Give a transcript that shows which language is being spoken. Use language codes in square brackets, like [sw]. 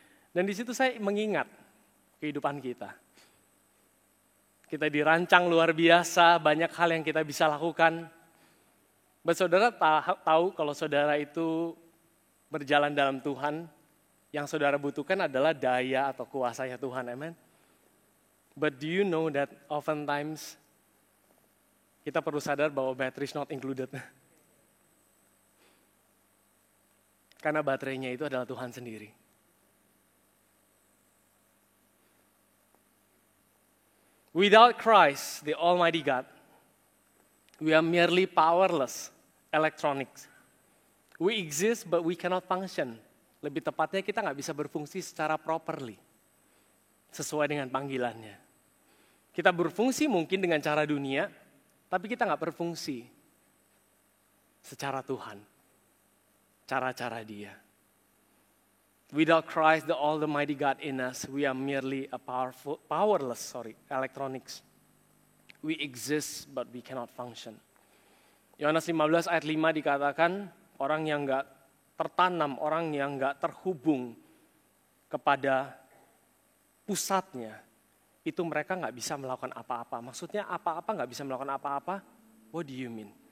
[id] Dan di situ saya mengingat kehidupan kita. Kita dirancang luar biasa, banyak hal yang kita bisa lakukan. But saudara tahu kalau saudara itu berjalan dalam Tuhan, yang saudara butuhkan adalah daya atau kuasanya Tuhan, amen. [en] But do you know that oftentimes [id] kita perlu sadar bahwa [en] batteries not included. [id] Karena baterainya itu adalah Tuhan sendiri. [en] Without Christ, the Almighty God, we are merely powerless electronics. We exist but we cannot function. [id] Lebih tepatnya kita nggak bisa berfungsi secara properly. Sesuai dengan panggilannya. Kita berfungsi mungkin dengan cara dunia, tapi kita nggak berfungsi secara Tuhan. Cara-cara dia. [en] Without Christ, the Almighty God in us, we are merely a powerless electronics. We exist, but we cannot function. [id] Yohanes 15 ayat 5 dikatakan, orang yang gak tertanam, orang yang gak terhubung kepada pusatnya, itu mereka gak bisa melakukan apa-apa. Maksudnya apa-apa gak bisa melakukan apa-apa? [en] What do you mean?